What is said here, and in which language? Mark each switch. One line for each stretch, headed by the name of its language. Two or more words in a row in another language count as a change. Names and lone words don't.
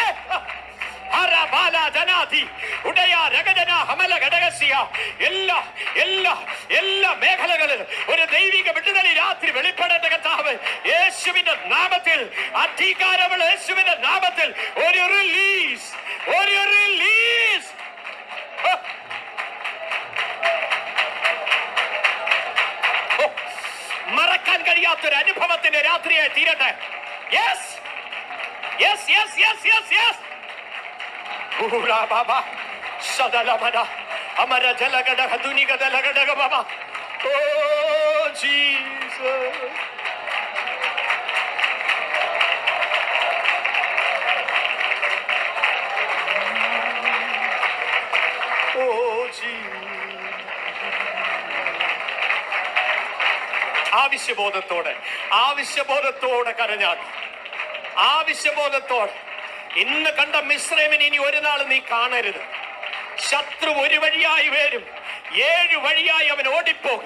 Malayalam: എല്ലാ മേഖലകളിലും ഒരു ദൈവിക വിടുതൽ രാത്രി വെളിപ്പെടേണ്ട കർത്താവ് യേശുവിന്റെ നാമത്തിൽ, അധികാരമുള്ള യേശുവിന്റെ നാമത്തിൽ ഒരു റിലീസ്. മറക്കാൻ കഴിയാത്തൊരു അനുഭവത്തിന്റെ രാത്രിയായി തീരട്ടെ.
English: yes, yes, yes, yes, yes, yes. Baba Shadalamada Amara Jalagada Haduniga Dalagada Baba. Oh Jesus. Oh Jesus.
Malayalam: ആവശ്യബോധത്തോടെ കരഞ്ഞാൽ, ആവശ്യബോധത്തോടെ ഇന്ന് കണ്ട മിസ്രൈമിനെ ഇനി ഒരു നാൾ നീ കാണരുത്. ശത്രു ഒരു വഴിയായി വരും, 7 വഴിയായി അവൻ ഓടിപ്പോകും.